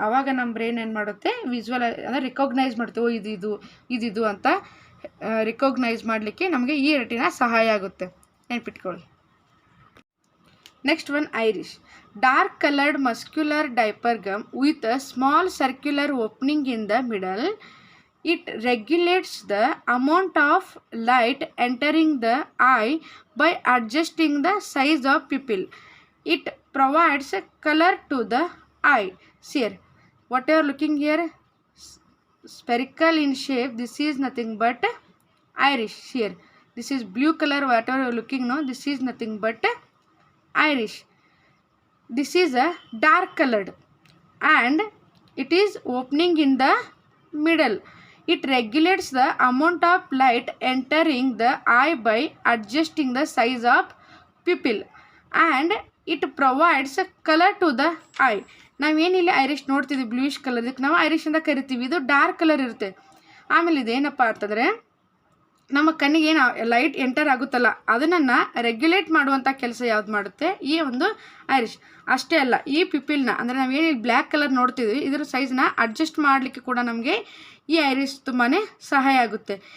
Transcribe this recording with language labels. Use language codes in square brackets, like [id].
[kn] ಆವಾಗ ನಮ್ಮ ಬ್ರೈನ್ ಏನು ಮಾಡುತ್ತೆ? ವಿಜುವಲ್ ಅಂದರೆ ರಿಕಾಗ್ನೈಸ್ ಮಾಡ್ತೀವಿ, ಇದಿದು ಅಂತ ರಿಕಾಗ್ನೈಸ್ ಮಾಡಲಿಕ್ಕೆ ನಮಗೆ ಈ ರೆಟಿನಾ ಸಹಾಯ ಆಗುತ್ತೆ, ನೆನ್ಪಿಟ್ಕೊಳ್ಳಿ. Next one Irish. [en] Dark coloured muscular diaphragm with a small circular opening in the middle. It regulates the amount of light entering the eye by adjusting the size of pupil. It provides color to the eye. See here, what you are looking here, spherical in shape. This is nothing but iris. Here, this is blue color. Whatever you are looking now, this is nothing but iris. This is a dark colored, and it is opening in the middle. It regulates the amount of light entering the eye by adjusting the size of pupil, and it provides color to the eye. [kn] ನಾವೇನಿಲ್ಲ Irish ನೋಡ್ತಿದ್ದೀವಿ bluish colour, ಇದಕ್ಕೆ ನಾವು Irish ಅಂತ ಕರಿತೀವಿ. ಇದು dark colour ಇರುತ್ತೆ. ಆಮೇಲೆ ಇದೇನಪ್ಪ ಅಂತಂದರೆ ನಮ್ಮ ಕಣ್ಣಿಗೆ ಏನು ಲೈಟ್ ಎಂಟರ್ ಆಗುತ್ತಲ್ಲ ಅದನ್ನು ರೆಗ್ಯುಲೇಟ್ ಮಾಡುವಂಥ ಕೆಲಸ ಯಾವ್ದು ಮಾಡುತ್ತೆ? ಈ ಒಂದು ಐರಿಶ್. ಅಷ್ಟೇ ಅಲ್ಲ, ಈ ಪಿಪಿಲ್ನ ಅಂದರೆ ನಾವೇನು ಬ್ಲ್ಯಾಕ್ ಕಲರ್ ನೋಡ್ತಿದ್ವಿ ಇದರ ಸೈಜ್ನ ಅಡ್ಜಸ್ಟ್ ಮಾಡಲಿಕ್ಕೆ ಕೂಡ ನಮಗೆ ಈ ಐರಿಶ್ ತುಂಬಾ ಸಹಾಯ ಆಗುತ್ತೆ.